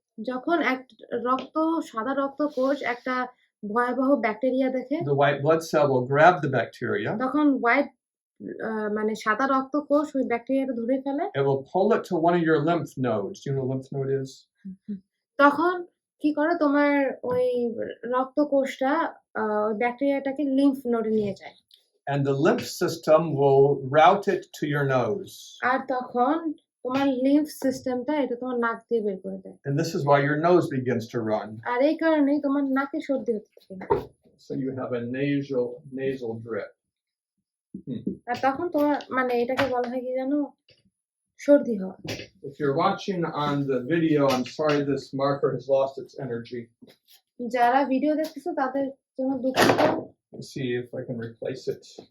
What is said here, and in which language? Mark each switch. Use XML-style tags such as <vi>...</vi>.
<bn>যখন সাদা রক্তকোষ একটা ভয়াবহ ব্যাকটেরিয়া দেখে,</bn> <en>the white blood cell will grab the bacteria.</en> <bn>তখন মানে সাদা রক্তকোষ ওই ব্যাকটেরিয়াটা ধরে ফেলে।</bn> <en>It will pull it to one of your lymph nodes. Do you know what a lymph node is?</en> <bn>তখন কি করে তোমার ওই রক্তকোষটা ওই ব্যাকটেরিয়াটাকে লিম্ফ নোডে নিয়ে যায়।</bn> <en>And the lymph system will route it to your nose.</en> <bn>আর তখন তোমার লিম্ফ সিস্টেমটা এটা তোমার নাক দিয়ে বের করে দেয়।</bn> <en>And this is why your nose begins to run.</en> <bn>আর এই কারণেই তোমার নাকে সর্দি হতে থাকে।</bn> <en>So you have a nasal drip.</en> <bn>আর তখন তোমার মানে এটাকে বলা হয় কি জানো, সর্দি হওয়া।</bn> <en>If you're watching on the video, I'm sorry this marker has lost its energy.</en> <bn>যারা ভিডিও দেখতেছো তাদের জন্য দুঃখিত।</bn> <en>Let's see if I can replace it.</en>